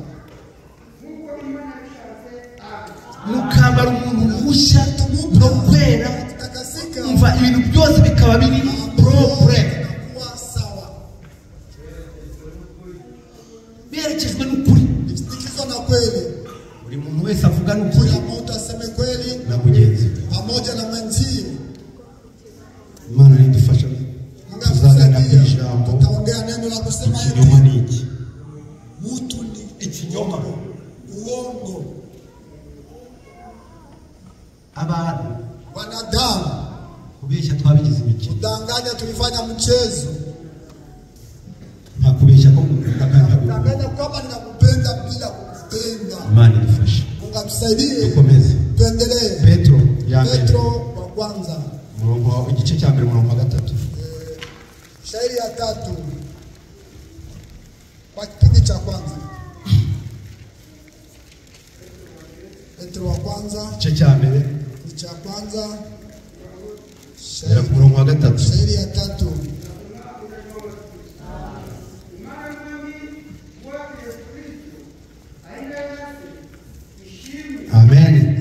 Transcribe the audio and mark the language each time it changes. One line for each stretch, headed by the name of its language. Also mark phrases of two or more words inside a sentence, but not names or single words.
Kinyarwanda: mukambara umuntu mushya no kwera,
Swahili: kutakasika
Kinyarwanda: umva ibintu byose bikaba biri propre
Swahili: kuwa sawa,
Kinyarwanda: berekejwe n'ukuri.
Swahili: ikisindikizwa na kweli.
Kinyarwanda: Buri muntu wese avuga n'ukuri
Swahili: Kila mtu aseme kweli
Kinyarwanda: na mugenzi we.
Swahili: pamoja na mwenzie.
Kinyarwanda: Imana nidufasha
Swahili: Mungu
Kinyarwanda: tuzaganira ku
Swahili: atusaidie,
Kinyarwanda: ijambo
Swahili: tutaongea neno la kusema
Kinyarwanda: ikinyoma
Swahili: hivi,
Kinyarwanda: ni iki.
Swahili: mtu ni
Kinyarwanda: Ikinyoma
Swahili: uongo,
Kinyarwanda: abantu
Swahili: wanadamu
Kinyarwanda: kubeshya twabigize imikino,
Swahili: kudanganya, tulifanya mchezo.
Kinyarwanda: nta kubeshya ko gukunda kandi agukunda.
Swahili: Kudanganya kwamba ninakupenda bila kukupenda.
Kinyarwanda: Imana idufashe
Swahili: Mungu atusaidie,
Kinyarwanda: dukomeze.
Swahili: tuendelee.
Kinyarwanda: Petro ya mbere
Swahili: Petro wa kwanza
Kinyarwanda: murongo igice cya mbere murongo wa gatatu.
Swahili: shairi ya 3 kwa kipindi cha kwanza. Petro wa kwanza
Kinyarwanda: Igice cya mbere
Swahili: ni cha kwanza,
Kinyarwanda: era ku murongo wa gatatu.
Swahili: shairi ya 3. Amen.